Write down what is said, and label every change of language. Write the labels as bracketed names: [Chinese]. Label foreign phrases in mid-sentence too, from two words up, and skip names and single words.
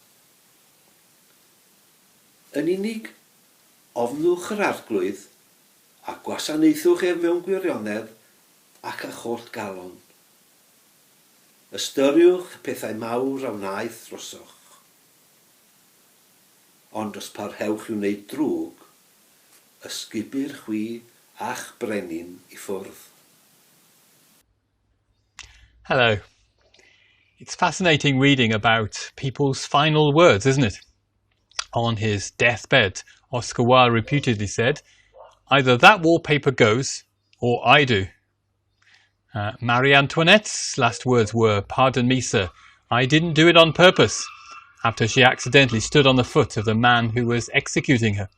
[Welsh] Yn unig, ofnwch yr arglwydd a gwasanaethwch mewn gwirionedd ac a'ch holl galon. Ystyriwch pethau mawr a wnaeth drosoch. Ond os parhewch i wneud drwg, ysgubir chwi a'ch brenin i ffwrdd. [English] Hello. It's fascinating reading about people's final words, isn't it? On his deathbed, Oscar Wilde reputedly said, either that wallpaper goes, or I do. Marie Antoinette's last words were, pardon me, sir, I didn't do it on purpose, after she accidentally stood on the foot of the man who was executing her.